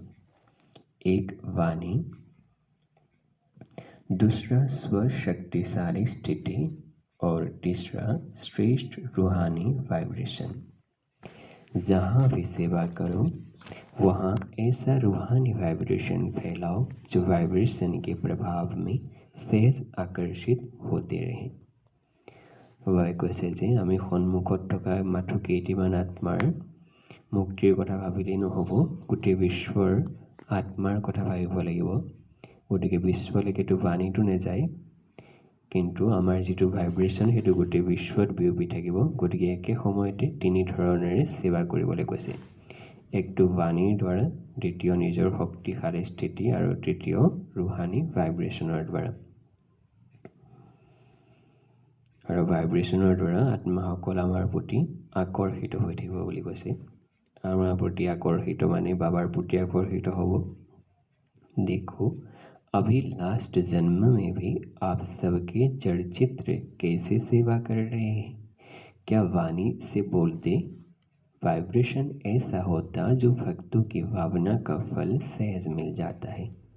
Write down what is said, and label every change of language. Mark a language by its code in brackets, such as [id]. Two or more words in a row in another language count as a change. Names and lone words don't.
[hi] एक वाणी, दूसरा स्वशक्तिशाली स्थिति, और तीसरा श्रेष्ठ रूहानी वाइब्रेशन। जहाँ भी सेवा करो वहाँ ऐसा रूहानी वाइब्रेशन फैलाओ जो वाइब्रेशन के प्रभाव में सहज आकर्षित होते रहे। [as] বাবাই কৈছে যে আমি সন্মুখত থকা মাথো কেইটিমান আত্মাৰ মুক্তিৰ কথা ভাবিলেই নহ'ব, গোটেই বিশ্বৰ আত্মাৰ কথা ভাবিব লাগিব। গতিকে বিশ্বলৈকেতো বাণীটো নাযায়, কিন্তু আমাৰ যিটো ভাইব্ৰেশ্যন সেইটো গোটেই বিশ্বত বিয়পি থাকিব। গতিকে একে সময়তে 3 ধৰণেৰে সেৱা কৰিবলৈ কৈছে। একটো বাণীৰ দ্বাৰা, দ্বিতীয় নিজৰ শক্তিশালী স্থিতি, আৰু তৃতীয় ৰুহানী ভাইব্ৰেশ্যনৰ দ্বাৰা। আৰু ভাইব্ৰেশ্যনৰ দ্বাৰা আত্মাসকল আমাৰ প্ৰতি আকৰ্ষিত হৈ থাকিব বুলি কৈছে। আমাৰ প্ৰতি আকৰ্ষিত মানে বাবাৰ প্ৰতি আকৰ্ষিত হ'ব। [hi] देखो अभी लास्ट जन्म में भी आप सबके जड़ चित्र कैसे सेवा कर रहे हैं। क्या वाणी से बोलते वाइब्रेशन ऐसा होता जो भक्तों की भावना का फल सहज मिल जाता है।